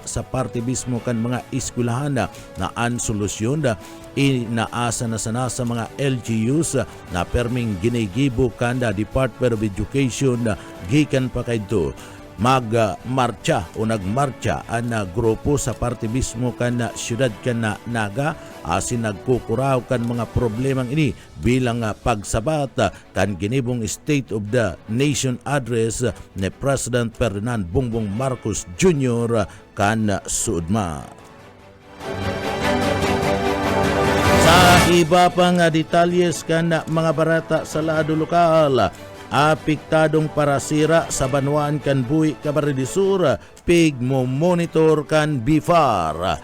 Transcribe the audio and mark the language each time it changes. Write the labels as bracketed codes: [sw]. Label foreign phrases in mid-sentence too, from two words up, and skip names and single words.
[bik] sa parte mismo kan mga eskwelahan na an solusyon na inaasa na sana sa mga LGUs na perming ginigibo kan da Department of Education gikan pa kayto magmarcha o nagmarcha ang grupo sa parte mismo kan siyudad kan Naga asin nagkukuraw kan mga problemang ini bilang pagsabat kan ginibong State of the Nation address ni President Ferdinand Bongbong Marcos Jr. kan suudma. Sa iba pang detalyes kan mga barata sa lado lokal, apektadong parasira sa Banwaan kan Buhi Camarines de Sur pig mo monitor kan BIFAR.